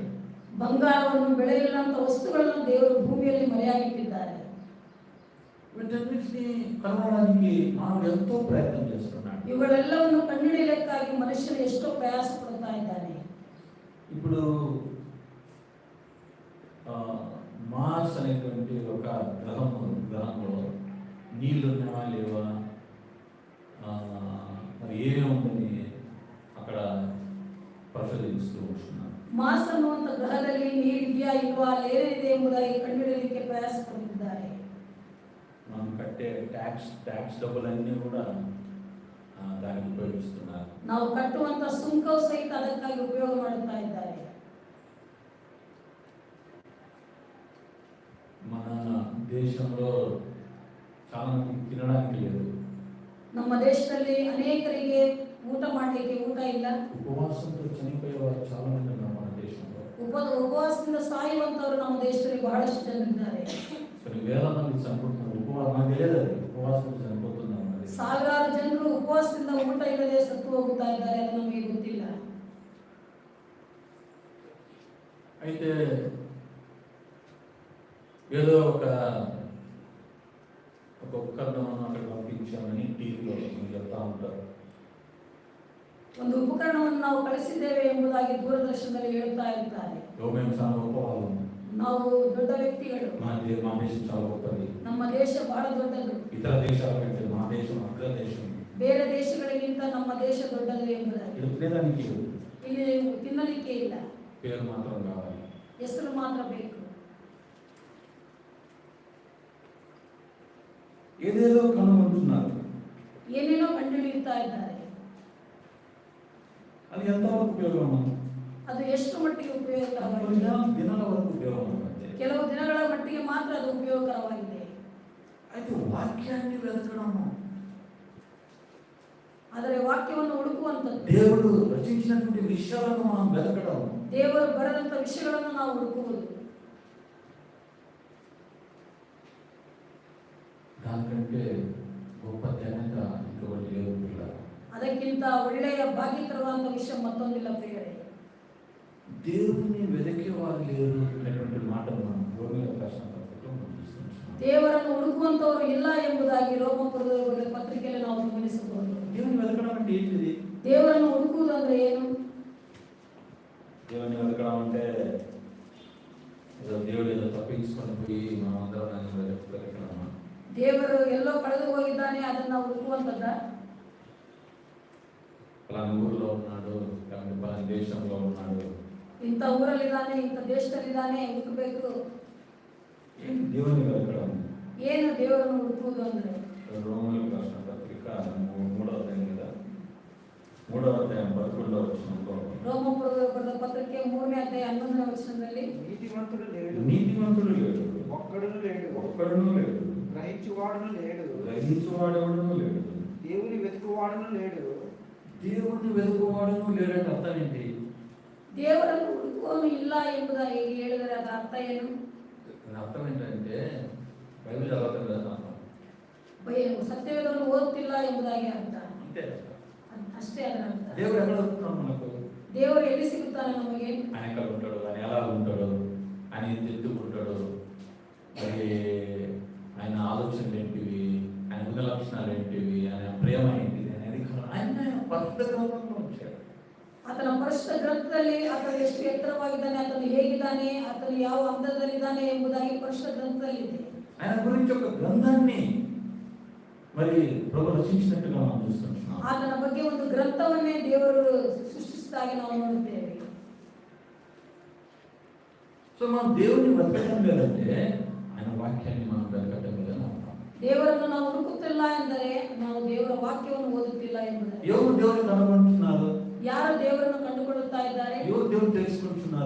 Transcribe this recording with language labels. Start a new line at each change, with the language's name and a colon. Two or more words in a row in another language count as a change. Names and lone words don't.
Kannada: ಬಂಗಾರವನ್ನು ಬೆಳೆಯುಳ್ಳಂತ ವಸ್ತುಗಳನ್ನು ದೇವರು ಭೂಮಿಯಲ್ಲಿ ಮರೆಯಾಗಿಟ್ಟಿದ್ದಾರೆ.
Telugu: వీటన్నిటిని కనుగొనడానికి మానవుడు ఎంతో ప్రయత్నం చేస్తున్నాడు.
Kannada: ಇವುಗಳೆಲ್ಲವನ್ನು ಕಂಡುಹಿಡಿಯಲಿಕ್ಕಾಗಿ ಮನುಷ್ಯನು ಎಷ್ಟೋ ಪ್ರಯಾಸ ಪಡ್ತಾ ಇದ್ದಾನೆ.
Telugu: ఇప్పుడు మార్స్ అనేటువంటి ఒక గ్రహంలో నీళ్ళు ఉన్నావా లేవా, మరి ఏమేమి ఉందని అక్కడ పరిశోధిస్తూ ఉంటున్నారు.
Kannada: ಮಾರ್ಸ್ ಅನ್ನುವಂಥ ಗ್ರಹದಲ್ಲಿ ನೀರಿದೆಯಾ ಇಲ್ವಾ, ಅಲ್ಲೇನಿದೆ ಎಂಬುದಾಗಿ ಕಂಡುಹಿಡಿಯಲಿಕ್ಕೆ ಪ್ರಯಾಸ ಪಡುತ್ತಿದ್ದಾರೆ.
Telugu: మనం కట్టే ట్యాక్స్ డబ్బులన్నీ కూడా దానికి ఉపయోగిస్తున్నారు.
Kannada: ನಾವು ಕಟ್ಟುವಂತ ಸುಂಕವು ಸಹಿತ ಅದಕ್ಕಾಗಿ ಉಪಯೋಗ ಮಾಡುತ್ತಾ ಇದ್ದಾರೆ.
Telugu: మన దేశంలో చాలా మంది తినడానికి లేదు.
Kannada: ನಮ್ಮ ದೇಶದಲ್ಲಿ ಅನೇಕರಿಗೆ ಊಟ ಮಾಡಲಿಕ್ಕೆ ಊಟ ಇಲ್ಲ.
Telugu: ఉపవాసంతో చనిపోయేవారు చాలా మంది ఉన్నారు మన దేశంలో.
Kannada: ಉಪವಾಸದಿಂದ ಸಾಯುವಂತವರು ನಮ್ಮ ದೇಶದಲ್ಲಿ ಬಹಳಷ್ಟು ಜನರಿದ್ದಾರೆ.
Telugu: కొన్ని వేల మంది చనిపోతున్నారు. నాకు తెలియదు, అది ఉపవాసంతో చనిపోతున్నారు.
Kannada: ಸಾವಿರಾರು ಜನರು ಉಪವಾಸದಿಂದ ಊಟ ಇಲ್ಲದೆ ಸತ್ತು ಹೋಗುತ್ತಾ ಇದ್ದಾರೆ, ಅದು ನಮಗೆ ಗೊತ್ತಿಲ್ಲ.
Telugu: అయితే ఏదో ఒక ఉపకరణం అక్కడ పంపించామని టీవీలో చెప్తా ఉంటారు.
Kannada: ಒಂದು ಉಪಕರಣವನ್ನು ನಾವು ಕಳಿಸಿದ್ದೇವೆ ಎಂಬುದಾಗಿ ದೂರದರ್ಶನದಲ್ಲಿ ಹೇಳುತ್ತಾ ಇರ್ತಾರೆ.
Telugu: మేము చాలా గొప్పవాళ్ళం,
Kannada: ನಾವು ದೊಡ್ಡ ವ್ಯಕ್ತಿಗಳು,
Telugu: మా దేశం చాలా గొప్పది,
Kannada: ನಮ್ಮ ದೇಶ ಬಹಳ ದೊಡ್ಡದು,
Telugu: ఇతర దేశాల కంటే మా దేశం అగ్రదేశం,
Kannada: ಬೇರೆ ದೇಶಗಳಿಗಿಂತ ನಮ್ಮ ದೇಶ ದೊಡ್ಡದು ಎಂಬುದಾಗಿ.
Telugu: ఇది తినడానికి
Kannada: ಇಲ್ಲಿ ತಿನ್ನಲಿಕ್ಕೆ ಇಲ್ಲ,
Telugu: పేరు మాత్రం కావాలి,
Kannada: ಹೆಸರು ಮಾತ್ರ ಬೇಕು.
Telugu: ఏదేదో కనుగొంటున్నారు.
Kannada: ಏನೇನೋ ಕಂಡುಹಿಡಿಯುತ್ತಾ ಇದ್ದಾರೆ.
Telugu: అది ఎంతవరకు ఉపయోగం?
Kannada: ಅದು ಎಷ್ಟು ಮಟ್ಟಿಗೆ ಉಪಯೋಗಕರವಾಗಿದೆ?
Telugu: దినాల వరకు ఉపయోగం.
Kannada: ಕೆಲವು ದಿನಗಳ ಮಟ್ಟಿಗೆ ಮಾತ್ರ ಅದು ಉಪಯೋಗಕರವಾಗಿದೆ.
Telugu: అయితే వాక్యాన్ని వెతకడము,
Kannada: ಆದರೆ ವಾಕ್ಯವನ್ನು ಹುಡುಕುವಂಥದ್ದು,
Telugu: దేవుడు రచించినటువంటి విషయాలను మనం వెతకడం,
Kannada: ದೇವರು ಬರೆದಂತ ವಿಷಯಗಳನ್ನು ನಾವು ಹುಡುಕುವುದು,
Telugu: దానికంటే గొప్ప ధ్యానత ఇంకొకటి లేదు పిల్ల.
Kannada: ಅದಕ್ಕಿಂತ ಒಳ್ಳೆಯ ಭಾಗ್ಯ ತರುವಂತ ವಿಷಯ ಮತ್ತೊಂದಿಲ್ಲ ಪ್ರಿಯರೇ.
Telugu: దేవుని వెతికే వారు లేరు అనేటువంటి మాటను మనం రోమిల రాసిన పత్రికలో మనం చూస్తున్నాం.
Kannada: ದೇವರನ್ನು ಹುಡುಕುವಂತವರು ಇಲ್ಲ ಎಂಬುದಾಗಿ ರೋಮಪುರದ ಪತ್ರಿಕೆಯಲ್ಲಿ ನಾವು ಗಮನಿಸಬಹುದು.
Telugu: దేవుని వెతకడం అంటే ఏంటిది?
Kannada: ದೇವರನ್ನು ಹುಡುಕುವುದು ಅಂದ್ರೆ ಏನು?
Telugu: దేవుని వెతకడం అంటే దేవుడు ఏదో తప్పించుకొని పోయి మనం అందరం వెతకడమా?
Kannada: ದೇವರು ಎಲ್ಲೋ ಕಳೆದು ಹೋಗಿದ್ದಾನೆ ಅದನ್ನ ಹುಡುಕುವಂತದ್ದ?
Telugu: పలానా ఊరిలో ఉన్నాడు, లేకపోతే పలానా దేశంలో ఉన్నాడు,
Kannada: ಇಂಥ ಊರಲ್ಲಿದ್ದಾನೆ, ಇಂಥ ದೇಶದಲ್ಲಿದ್ದಾನೆ, ಹುಡುಕಬೇಕು.
Telugu: ఏంటి దేవుని వెతకడం?
Kannada: ಏನು ದೇವರನ್ನು ಹುಡುಕುವುದು ಅಂದ್ರೆ?
Telugu: రోమిలకు రాసిన పత్రిక 3వ అధ్యాయం కదా, 3వ అధ్యాయం 11వ వచనంలో
Kannada: ರೋಮಪುರದ ಬರೆದ ಪತ್ರಿಕೆ 3ನೇ ಅಧ್ಯಾಯ 11ನೇ ವಚನದಲ್ಲಿ
Telugu: నీతిమంతుడు లేడు, నీతిమంతుడు లేడు, ఒక్కడును లేడు, ఒక్కడునూ లేడు, గ్రహించువాడును లేడు, గ్రహించువాడెవడునూ లేడు, దేవుని వెతుకువాడును లేడు. దేవుణ్ణి వెతుకువాడునూ లేడంటే అర్థం ఏంటి?
Kannada: ದೇವರನ್ನು ಹುಡುಕುವವನು ಇಲ್ಲ ಎಂಬುದಾಗಿ ಹೇಳಿದರೆ ಅದರ ಅರ್ಥ ಏನು?
Telugu: దాని అర్థం ఏంటంటే బైబిల్ చదవటం లేదు అర్థం.
Kannada: ಸತ್ಯವೇದವನ್ನು ಓದುತ್ತಿಲ್ಲ ಎಂಬುದಾಗಿ ಅರ್ಥ.
Telugu: అంతే
Kannada: ಅಷ್ಟೇ ಅದರ ಅರ್ಥ.
Telugu: దేవుడు ఎక్కడ వస్తున్నాడు మనకు?
Kannada: ದೇವರು ಎಲ್ಲಿ ಸಿಗುತ್ತಾನೆ ನಮಗೆ?
Telugu: ఆయన ఎక్కడ ఉంటాడు, ఆయన ఎలా ఉంటాడు, ఆయన ఎందుకు ఉంటాడు, మరి ఆయన ఆలోచనలు ఏంటివి, ఆయన గుణ లక్షణాలు ఏంటివి, ఆయన ప్రేమ ఏంటిది అనేది ఆయన పరిశుద్ధ గ్రంథంలో ఉంచాడు.
Kannada: ಆತನ ಪರಿಶುದ್ಧ ಗ್ರಂಥದಲ್ಲಿ ಆತನು ಎಷ್ಟು ಎತ್ತರವಾಗಿದ್ದಾನೆ, ಆತನು ಹೇಗಿದ್ದಾನೆ, ಆತನು ಯಾವ ಹಂತದಲ್ಲಿದ್ದಾನೆ ಎಂಬುದಾಗಿ ಪರಿಶುದ್ಧ ಗ್ರಂಥದಲ್ಲಿ ಇದೆ.
Telugu: ఆయన గురించి ఒక గ్రంథాన్ని మరి ప్రభు రచించినట్టుగా మనం చూస్తున్నాం.
Kannada: ಆತನ ಬಗ್ಗೆ ಒಂದು ಗ್ರಂಥವನ್ನೇ ದೇವರು ಸೃಷ್ಟಿಸಿದಾಗಿ ನಾವು ನೋಡುತ್ತೇವೆ.
Telugu: సో మనం దేవుని వెతకడం లేదంటే ఆయన వాక్యాన్ని మనం వెతకడం లేదని అర్థం.
Kannada: ದೇವರನ್ನು ನಾವು ಹುಡುಕುತ್ತಿಲ್ಲ ಎಂದರೆ ನಾವು ದೇವರ ವಾಕ್ಯವನ್ನು ಓದುತ್ತಿಲ್ಲ ಎಂಬುದಾಗಿ.
Telugu: ఎవరు దేవుని కనుగొంటున్నారు?
Kannada: ಯಾರು ದೇವರನ್ನು ಕಂಡುಕೊಳ್ಳುತ್ತಾ ಇದ್ದಾರೆ?
Telugu: ఎవరు దేవుని తెలుసుకుంటున్నారు?